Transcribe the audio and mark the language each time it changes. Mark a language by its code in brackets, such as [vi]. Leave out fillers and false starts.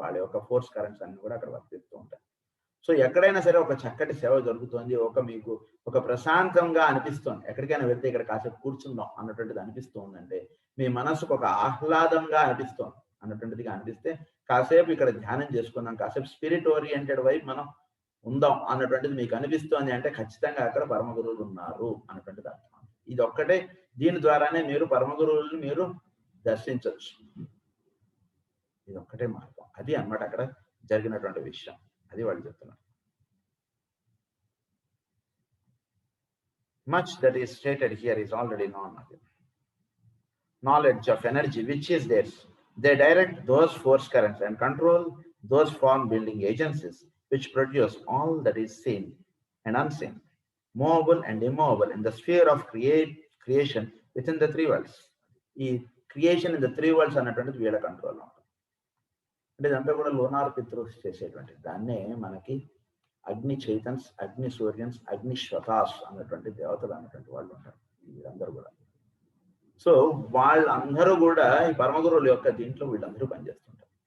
[te] వాళ్ళ యొక్క force currents అన్ని కూడా అక్కడ వర్తిస్తూ ఉంటాయి. సో ఎక్కడైనా సరే ఒక చక్కటి సేవ జరుగుతుంది, మీకు ఒక ప్రశాంతంగా అనిపిస్తుంది, ఎక్కడికైనా వెళ్తే ఇక్కడ కాసేపు కూర్చుందాం అన్నటువంటిది అనిపిస్తూ ఉందంటే, మీ మనసుకు ఒక ఆహ్లాదంగా అనిపిస్తుంది అన్నటువంటిదిగా అనిపిస్తే కాసేపు ఇక్కడ ధ్యానం చేసుకుందాం, కాసేపు స్పిరిట్ ఓరియంటెడ్ వైపు మనం ఉందాం అన్నటువంటిది మీకు అనిపిస్తోంది అంటే ఖచ్చితంగా అక్కడ పరమ గురువులు ఉన్నారు అన్నటువంటిది అర్థం. ఇది ఒక్కటే, దీని ద్వారానే మీరు పరమ గురువులను మీరు దర్శించవచ్చు. ఇది ఒక్కటే మార్గం. అది అన్నమాట అక్కడ జరిగినటువంటి విషయం. అది వాళ్ళు చెప్తున్నారు. [en] Much that is stated here is already known. Knowledge of energy which is theirs. They direct those force currents and control those form building agencies which produce all that is seen and unseen, movable and immovable in the sphere of creation within the three worlds. [te] ఈ [en] creation in the three worlds [te] అన్నటువంటిది వీళ్ళ కంట్రోల్లో ఉంటుంది. అంటే ఇదంతా కూడా lunar పితృస్ చేసేటువంటిది. దాన్నే మనకి అగ్ని చైతన్స్, అగ్ని సూర్యన్స్, అగ్ని శ్వతాస్ అన్నటువంటి దేవతలు అన్నటువంటి వాళ్ళు ఉంటారు వీళ్ళందరూ కూడా. సో వాళ్ళందరూ కూడా ఈ పరమగురువుల యొక్క దీంట్లో వీళ్ళందరూ పనిచేస్తుంటారు.